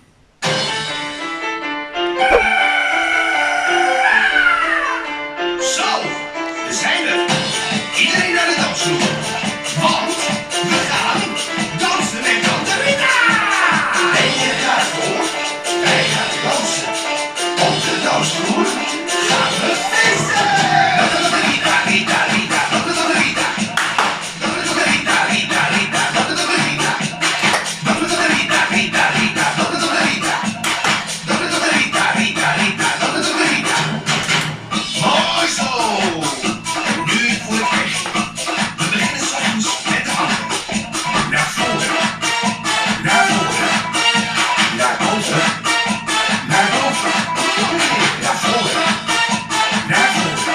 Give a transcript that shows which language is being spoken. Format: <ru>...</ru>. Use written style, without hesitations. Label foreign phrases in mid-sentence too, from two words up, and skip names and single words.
<nl>Zo, we zijn er. Iedereen naar de dansvloer. Want we gaan dansen met Tante Rita. Ben je er klaar voor? Wij gaan dansen. Op de dansvloer gaan we feesten. Tante Rita, Rita, Rita, Tante Rita. Tante Rita, Rita, Rita, Tante Rita. Tante Rita, Rita, Rita, Tante Rita. Tante Rita, Rita, Rita, Tante Rita. Mooi zo! Nu voor het weg. We beginnen soms met de handen. Naar voren. Naar voren. Naar boven. Naar boven. Naar voren. Naar voren.</nl>